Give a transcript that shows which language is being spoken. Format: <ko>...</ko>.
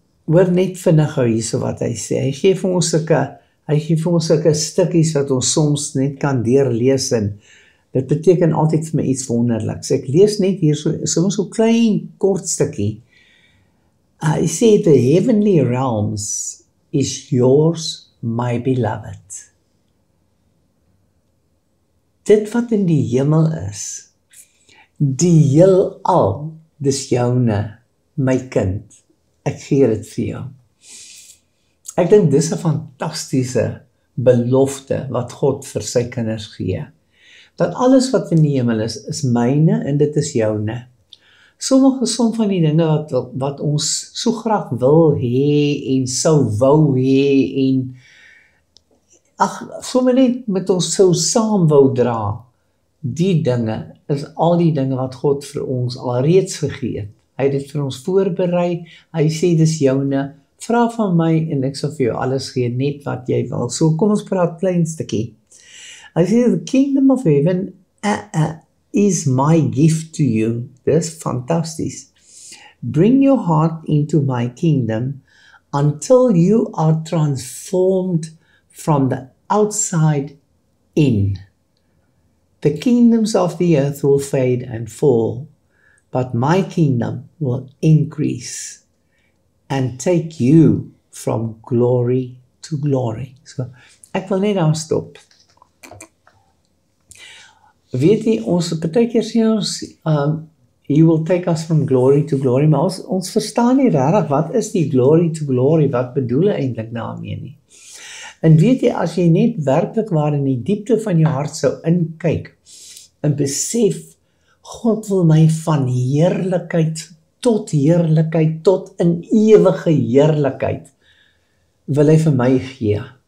<af>Hoor net vinnig gou hierso wat hy sê. Hy gee vir ons sulke stukkies wat ons soms net kan deurlees en dit beteken altyd vir my iets wonderliks. Ek lees net hier so klein kort stukkie. Hy sê,</af> <en>the heavenly realms is yours, my beloved.</en> <af>Dit wat in die hemel is, die heelal, dis joune, my kind. Ek gee dit vir jou. Ek dink dis 'n fantastiese belofte wat God vir sy kinders gee. Dat alles wat in die hemel is myne en dit is joune. Sommige van die dinge wat ons so graag wil hê en sou wou hê en sommer net met ons sou saam wou dra, die dinge is al die dinge wat God vir ons alreeds gegee het. Hy het dit vir ons voorberei, hy sê dis joune, vra van my en ek sal vir jou alles gee, net wat jy wil. So kom ons praat klein stukkie. Hy sê,</af> <en>the kingdom of heaven is my gift to you.</en> <af>Dis fantasties.</af> <en>Bring your heart into my kingdom until you are transformed from the outside in. The kingdoms of the earth will fade and fall, but my kingdom will increase and take you from glory to glory.</en> <af>So, ek wil net daar stop. Weet jy, ons partykeer sê ons,</af> <en>he will take us from glory to glory,</en> <af>maar ons verstaan nie regtig, wat is die</af> <en>glory to glory,</en> <af>wat bedoel hy eintlik daarmee nie. En weet jy, as jy net werklik waar in die diepte van jou hart sou inkyk, en besef, God wil my van heerlikheid, tot in ewige heerlikheid, wil hy vir my gee.</af>